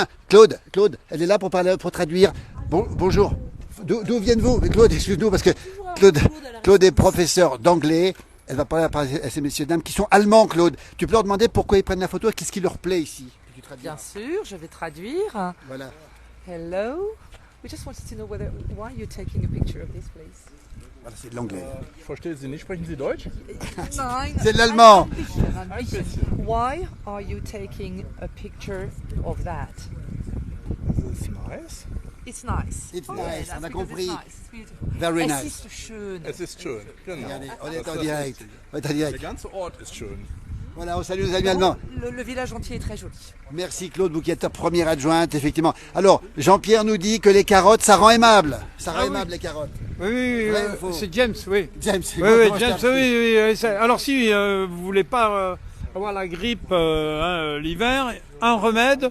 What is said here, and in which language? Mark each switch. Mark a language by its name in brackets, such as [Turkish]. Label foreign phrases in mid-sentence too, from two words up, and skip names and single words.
[French] Claude, elle est là pour parler, pour traduire. Bonjour. D'où viennent-vous? Claude, excuse-nous parce que Claude est professeur d'anglais. Elle va parler à ces messieurs dames qui sont allemands, Claude. Tu peux leur demander pourquoi ils prennent la photo et qu'est-ce qui leur plaît ici? Bien sûr, je vais traduire. Voilà. [English] Hello. We just wanted to know why you're taking a picture of this place. [French] Voilà, c'est de l'anglais. [German] Ich verstehe Sie nicht. Sprechen Sie Deutsch? Nein. [French] C'est de l'allemand. [German] Ein bisschen. [English] Why are you taking a picture of that? [German] Das ist nice. [English] It's nice. It's Oh, nice, that's [French] on a [English] because [French] compris. [English] it's nice. It's beautiful. Very [German] Es [English] nice. [German] ist so schön. Es ist schön. Genau. [French] Regardez, on [German] Das [French] est [German] ist [French] en [German] das [French] direct. [German] Wichtige. [French] On est en [German] Der [French] direct. [German] ganze Ort ist schön. [French] Voilà, on salue nos amis allemands. Le village entier est très joli. Merci Claude, vous qui êtes ta première adjointe, effectivement. Alors, Jean-Pierre nous dit que les carottes, ça rend aimable. Ça rend Ah oui. aimable les carottes. Oui, Vrai ou faux? c'est James, oui. James, Oui, James, oui. Alors si vous voulez pas avoir la grippe l'hiver, un remède,